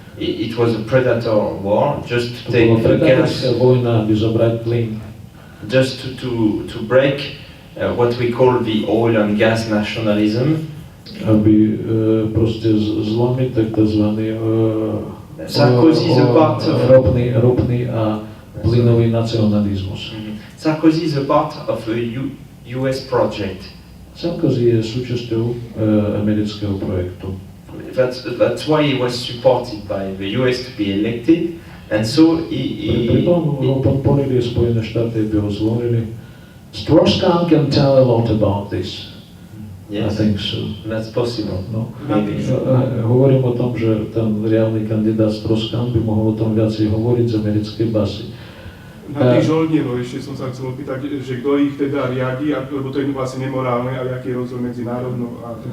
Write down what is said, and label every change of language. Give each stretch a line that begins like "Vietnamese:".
English: It was a predator war, just to take the gas,
Slovak: vojna, aby zobrať plyn.
English: Just to break what we call the oil and gas nationalism.
Slovak: Aby proste zlomiť takzvaný
English: Sarkozy is a part of
Slovak: ropný a plynový nacionalizmus.
English: Sarkozy is a part of a US project.
Slovak: Sarkozy je súčasťou amerického projektu.
English: That's why he was supported by the US to be elected, and so
Slovak: Pritom ho podporili Spojené štáty, aby ho zvolili.
English: Strauss-Kahn can tell a lot about this. Yes, I think so. That's possible. No. Maybe.
Slovak: Hovorím o tom, že ten reálny kandidát Strauss-Kahn by mohol o tom viacej hovoriť z americkej basy. Na tých žoldnierov ešte som sa chcel opýtať, že kto ich teda riadi, lebo to je vlastne nemorálne, ale aký je rozdiel medzi národnou a...